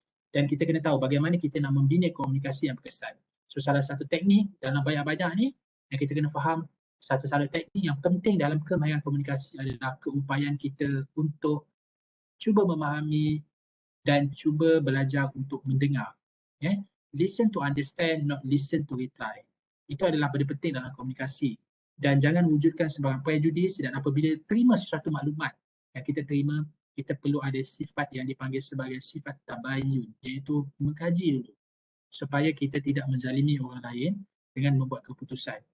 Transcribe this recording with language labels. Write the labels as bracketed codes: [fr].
[ms] Dan kita kena tahu bagaimana kita nak membina komunikasi yang berkesan. So salah satu teknik dalam banyak-banyak ni yang kita kena faham, satu teknik yang penting dalam kemahiran komunikasi adalah keupayaan kita untuk cuba memahami dan cuba belajar untuk mendengar. [en] Listen to understand, not listen to reply. [ms] Itu adalah benda penting dalam komunikasi. Dan jangan wujudkan sebarang prejudis, dan apabila terima sesuatu maklumat yang kita terima, kita perlu ada sifat yang dipanggil sebagai sifat tabayun, iaitu mengkaji dulu supaya kita tidak menzalimi orang lain dengan membuat keputusan.